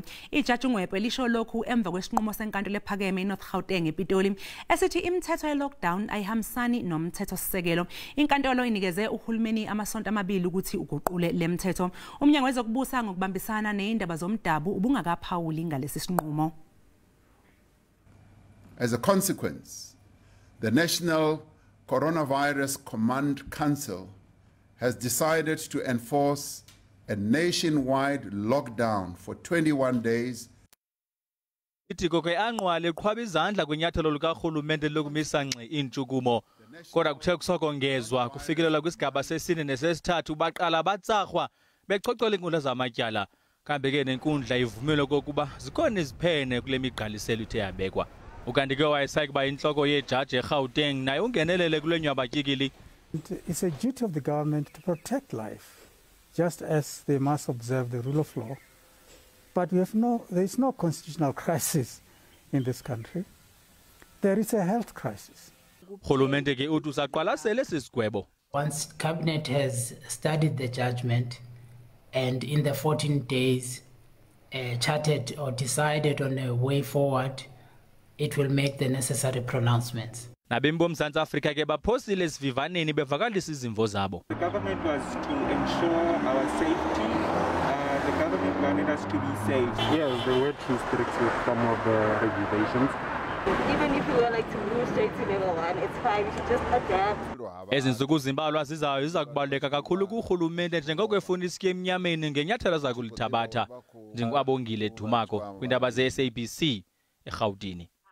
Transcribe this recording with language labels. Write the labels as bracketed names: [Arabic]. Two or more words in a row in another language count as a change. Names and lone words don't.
[Zulu] Ijaji uNgoepe lisho lokhu emva kwesinqumo senkantolo ephakeme eNorth Gauteng ePitoli esithi imithetho ye-lockdown ayihambisani nomthethosisekelo. Inkantolo inikeze uhulumeni amasonto amabili ukuthi uguqule lemithetho. Umnyango wezokubusa ngokubambisana nezindaba zomdabu ubungakaphawuli ngalesi sinqumo. [English] As a consequence, the National Coronavirus Command Council has decided to enforce a nationwide lockdown for 21 days. [Xhosa] Itiko ke anqwale qhwaba izandla kwenyathelo likahulumeni lokumisa ngqi intshukumo. Kodwa kuthe kusokongezwa kufikelela kwisigaba sesine nesesithathu baqala batsarhwa becocola inkundla zamatyala. Kambe ke nenkundla ivumile kokuba zikhona iziphene kule migqaliselo ithe yabekwa. Ukanti ke wayesakuba inhloko yeJaji eGauteng naye ungenelele kule nyabatyikili. [English] It's a duty of the government to protect life, just as they must observe the rule of law. But there is no constitutional crisis in this country. There is a health crisis. [Xhosa] Urhulumente ke uthi usaqwalasele sisigwebo. [English] Once cabinet has studied the judgment and in the 14 days charted or decided on a way forward, it will make the necessary pronouncements. [Xhosa] Nabembo mZantsi Afrika ke baphosile esivivaneni bevakalisa izimvo zabo. [English] The government was to ensure our safety. The government wanted us to be safe. Yes, they were too strict with some of the regulations. Even if you were like to move straight to level 1, it's fine. You should just adapt. [Xhosa] Ezinsuku zimbalwa zizayo izakubaleka kakhulu kuhulumende njengokwefuna isike emnyameni ngenyathelo zakulithabatha. Ndingwabongile Dumako kwindaba ze SABC eGauteng.